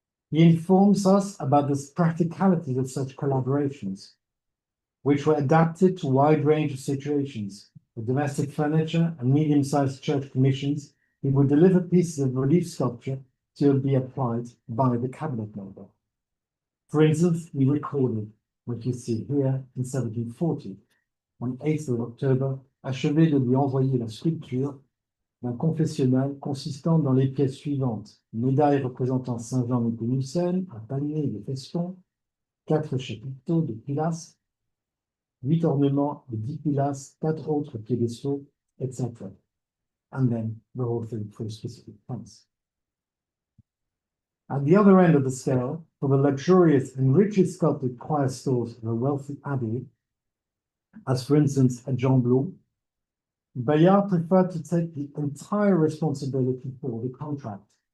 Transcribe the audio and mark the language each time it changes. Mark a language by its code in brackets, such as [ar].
[en] He informs us about the practicalities of such collaborations, which were adapted to a wide range of situations. With domestic furniture and medium-sized church commissions, he would deliver pieces of relief sculpture to be applied by the cabinet maker. For instance, he recorded what you see here in 1740, on 8th of October, [fr] achevé de lui envoyer la sculpture d'un confessionnal consistant dans les pièces suivantes: médaille représentant Saint Jean Nepomucène, un panier de festons, 4 chapiteaux de pilastres, 8 ornements de 10 pilastres, 4 autres piédestaux, etc. [en] And then the whole thing for a specific price. At the other end of the scale, for the luxurious and richly sculpted choir stalls of a wealthy abbey, as for instance at Jean Blot, Bayard preferred to take the entire responsibility for the contract.